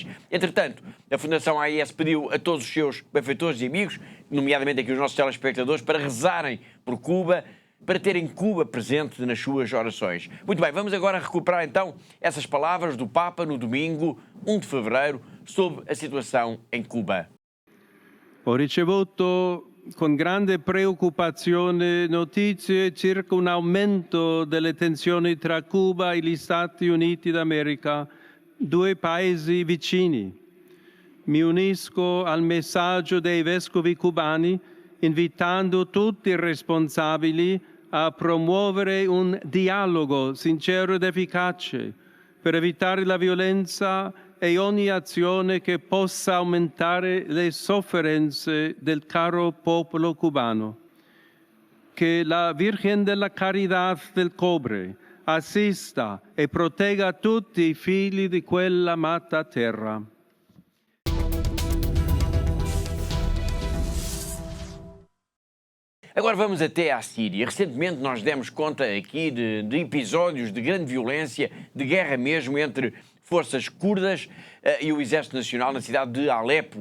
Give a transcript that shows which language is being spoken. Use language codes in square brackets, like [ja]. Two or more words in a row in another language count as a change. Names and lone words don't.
[pt] Entretanto, a Fundação AIS pediu a todos os seus benfeitores e amigos, nomeadamente aqui os nossos telespectadores, para rezarem por Cuba, para terem Cuba presente nas suas orações. Muito bem, vamos agora recuperar então essas palavras do Papa no domingo, 1 de fevereiro, sobre a situação em Cuba. [it] Ho ricevuto con grande preoccupazione notizie circa un aumento delle tensioni tra Cuba e gli Stati Uniti d'America, 2 paesi vicini. Mi unisco al messaggio dei vescovi cubani invitando tutti i responsabili a promuovere un dialogo sincero ed efficace per evitare la violenza e ogni azione che possa aumentare le sofferenze del caro popolo cubano. [es] Que la [it] Virgen de la Caridad del Cobre assista e protegga tutti i figli di quella amata terra. [pt] Agora vamos até à Síria. Recentemente nós demos conta aqui de episódios de grande violência, de guerra mesmo, entre forças curdas e o Exército Nacional na cidade de Alepo.